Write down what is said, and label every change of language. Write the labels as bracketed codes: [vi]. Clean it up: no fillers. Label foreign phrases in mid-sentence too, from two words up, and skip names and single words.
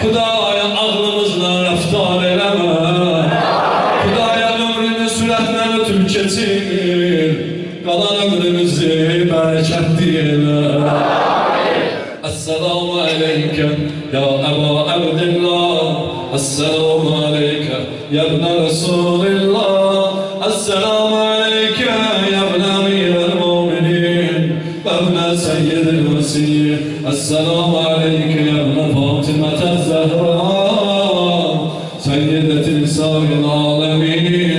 [az] Xudaya ağlımızla rəftar eləmə. Xudaya ömrünü sürətlə ötüb keçir, qalan ömrümüzü bərəkətli elə. [ar] السلام عليك يا أبا عبد الله. السلام عليك يا ابن رسول الله. السلام عليك يا ابن أمير المؤمنين وابن سيد المسيح. السلام عليك يا ابن فاطمة الزهراء سيدة نساء العالمين.